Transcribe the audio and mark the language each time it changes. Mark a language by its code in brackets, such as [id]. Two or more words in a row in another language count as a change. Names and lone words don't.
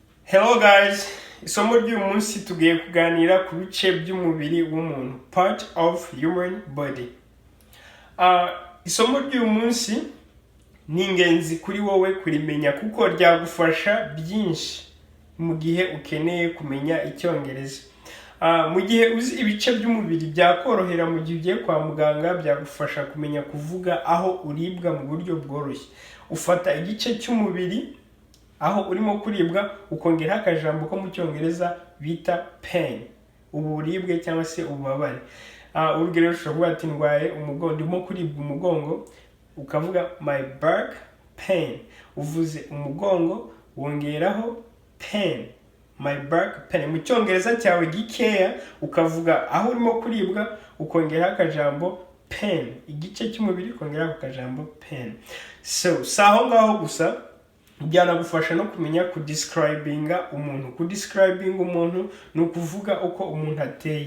[en] Hello guys, [rw] isomo ry'uyu munsi tugiye kuganira ku bice by'umubiri w'umuntu, [en] part of human body. [rw] Isomo ry'uyu munsi ni ingenzi kuri wowe kurimenya kuko ryagufasha byinshi mu gihe ukeneye kumenya icyongereza. Mu gihe uzi ibice by'umubiri byakorohera mu gihe ugiye kwa muganga, byagufasha kumenya kuvuga aho uribwa mu buryo bworoshye. Ufata igice cy'umubiri aho urimo kuribwa ukongeraho akajambo ko mu cyongereza bita pain, uburibwe cyangwa se ububabare. Urugero ushobora kuvuga ati ndwaye umugongo, ndimo kuribwa umugongo, ukavuga [en] my back pain. [rw] Uvuze umugongo wongeraho pain, [en] my back pain. [rw] Mu cyongereza cyawe gikeya ukavuga aho urimo kuribwa ukongeraho akajambo pain, igice cy'umubiri ukongeraho akajambo pain. So saho ngaho gusa byanagufasha no kumenya kudescribinga umuntu. Kudescribinga umuntu ni ukuvuga uko umuntu ateye.